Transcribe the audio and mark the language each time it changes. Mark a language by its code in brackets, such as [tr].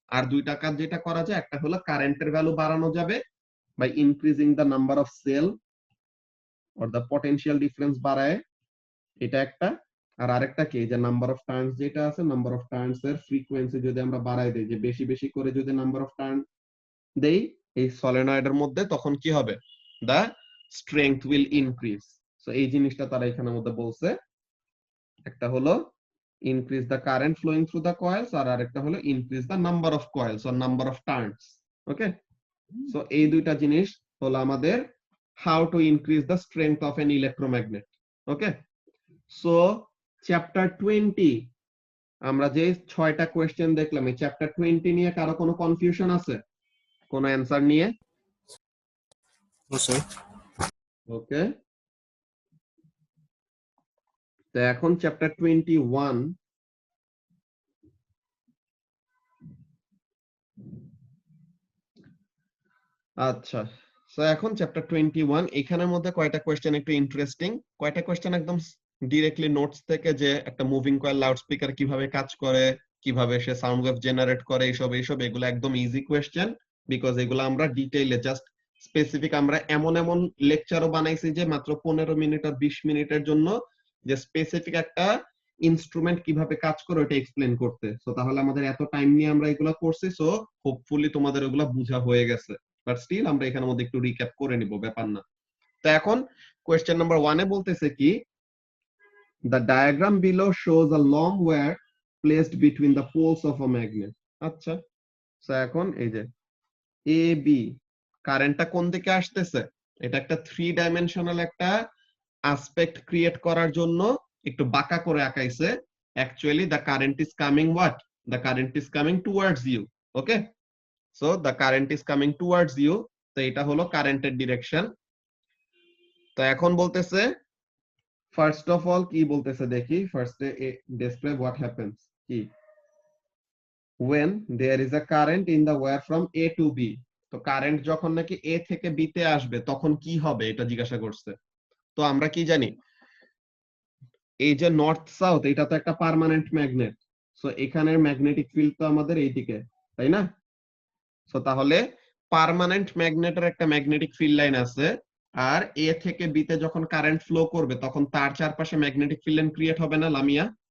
[bn] আর দুইটা কাজ যেটা করা যায়, একটা হলো কারেন্টের ভ্যালু বাড়ানো যাবে [en] by increasing the number of cell or the potential difference [bn] বাড়ায়, এটা একটা। আর আরেকটা কি, যে নাম্বার অফ টার্নস যেটা আছে, নাম্বার অফ টার্নস এর ফ্রিকোয়েন্সি যদি আমরা বাড়াই দেই, যে বেশি বেশি করে যদি নাম্বার অফ টার্ন দেই এই সলিনয়েডের মধ্যে, তখন কি হবে, দা [en] strength will increase. So [bn] এই জিনিসটা তারা এখানের মধ্যে বলছে, [en] একটা হলো increase the current flowing through the coils, [bn] আর আরেকটা হলো [en] increase the number of coils or number of turns. Okay, so [bn] এই দুইটা জিনিস হলো আমাদের [en] how to increase the strength of an electromagnet. [bn] Okay, so chapter 20 আমরা যে 6টা কোশ্চেন দেখলাম, এই চ্যাপ্টার 20 নিয়ে কারো কোনো কনফিউশন আছে কোন অ্যানসার নিয়ে? ওকে, তো এখন চ্যাপ্টার 21, আচ্ছা, সো এখন চ্যাপ্টার 21 এখানের মধ্যে কয়টা কোশ্চেন একটু ইন্টারেস্টিং, কয়টা কোশ্চেন একদম ডিরেক্টলি নোটস থেকে, যে একটা মুভিং কয়েল লাউড স্পিকার কিভাবে কাজ করে, কিভাবে সে সাউন্ড ওয়েভ জেনারেট করে, এইসব এগুলো একদম ইজি কোশ্চেন, বিকজ এগুলো আমরা ডিটেইলে জাস্ট স্পেসিফিক আমরা এমন এমন লেকচারও বানাইছি যে মাত্র 15 মিনিট আর 20 মিনিটের জন্য যে স্পেসিফিক একটা ইনস্ট্রুমেন্ট কিভাবে কাজ করে ওটা এক্সপ্লেন করতে। সো তাহলে আমাদের এত টাইম নিয়ে আমরা এগুলো করছি, সো হোপফুলি তোমাদের ওগুলো বোঝা হয়ে গেছে, বাট স্টিল আমরা এখানের মধ্যে একটু রিক্যাপ করে নিব, ব্যাপার না। [en] তো এখন question number 1 এ বলতেছে কি, the diagram below shows a long wire placed between the poles of a magnet. [bn] আচ্ছা, সো এখন এই যে এ বি কারেন্টটা কোন দিকে আসতেছে, এটা একটা 3 ডাইমেনশনাল একটা অ্যাসপেক্ট ক্রিয়েট করার জন্য একটু বাঁকা করে আঁকাইছে। [en] Actually the current is coming what, the current is coming towards you. Okay, so the current is coming towards you, [bn] তো এটা হলো কারেন্টের ডিরেকশন। তো এখন বলতেছে ফার্স্ট অফ অল কি বলতেছে দেখি, ফার্স্টে [en] describe what happens কি when there is a current in the wire from A to B. [bn] তো কারেন্ট যখন নাকি এ থেকে বি তে আসবে তখন কি হবে এটা জিজ্ঞাসা করছে। তো আমরা কি জানি, এই যে নর্থ সাউথ এটা তো একটা পার্মানেন্ট ম্যাগনেট, সো এখানের ম্যাগনেটিক ফিল্ড তো আমাদের এইদিকে, তাই না? সো তাহলে পার্মানেন্ট ম্যাগনেটের একটা ম্যাগনেটিক ফিল্ড লাইন আছে, আর এ থেকে বি তে যখন কারেন্ট ফ্লো করবে তখন তার চারপাশে ম্যাগনেটিক ফিল্ড লাইন ক্রিয়েট হবে না লামিয়া?